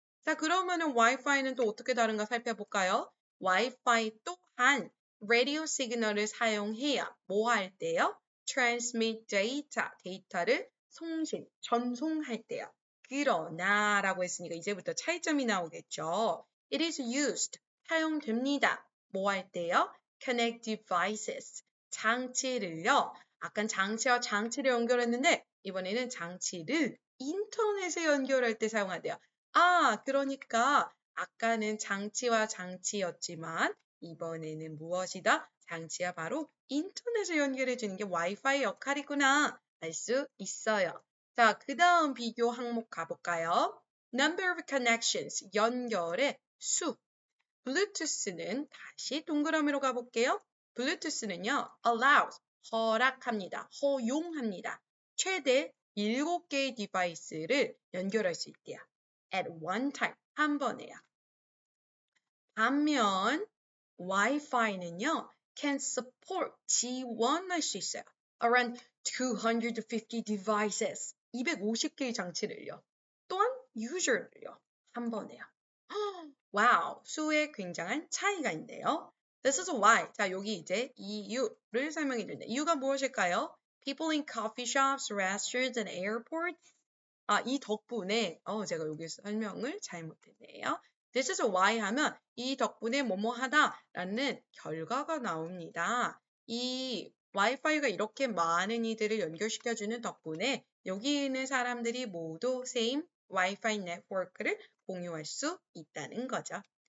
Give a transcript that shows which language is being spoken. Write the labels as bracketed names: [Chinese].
[Korean] 자, 그러면은 와이파이는 또 어떻게 다른가 살펴볼까요? 와이파이 또한 라디오 시그널을 사용해야 뭐 할 때요? [English] transmit data, [Korean] 데이터를 송신, 전송할 때요. 그러나 라고 했으니까 이제부터 차이점이 나오겠죠. [English] It is used, [Korean] 사용됩니다. 뭐 할 때요? [English] connect devices, [Korean] 장치를요. 아까 장치와 장치를 연결했는데 이번에는 장치를 인터넷에 연결할 때 사용한대요. 아, 그러니까 아까는 장치와 장치였지만 이번에는 무엇이다? 장치와 바로 인터넷을 연결해 주는 게 와이파이 역할이구나 알 수 있어요. 자, 그 다음 비교 항목 가볼까요? [English] Number of connections, [Korean] 연결의 수. 블루투스는 다시 동그라미로 가볼게요. 블루투스는요, allows, 허락합니다. 허용합니다. 최대 7개의 디바이스를 연결할 수 있대요. [English] At one time, [Korean] 한 번에요. 반면 와이파이는요, [English] can support, [Korean] 지원할 수 있어요. [English] Around 250 devices, [Korean] 250개의 장치를요. 또한 user를요, 한 번에요. 와우, 수에 굉장한 차이가 있네요. [English] This is why. [Korean] 자, 여기 이제 이유를 설명해 드리는데 이유가 무엇일까요? [English] People in coffee shops, restaurants, and airports. [Korean] 아, 이 덕분에 제가 여기 설명을 잘못했네요. This is why 하면 이 덕분에 뭐뭐 하다라는 결과가 나옵니다. 이 와이파이가 이렇게 많은 이들을 연결시켜주는 덕분에 여기 있는 사람들이 모두 same 와이파이 네트워크를 공유할 수 있다는 거죠.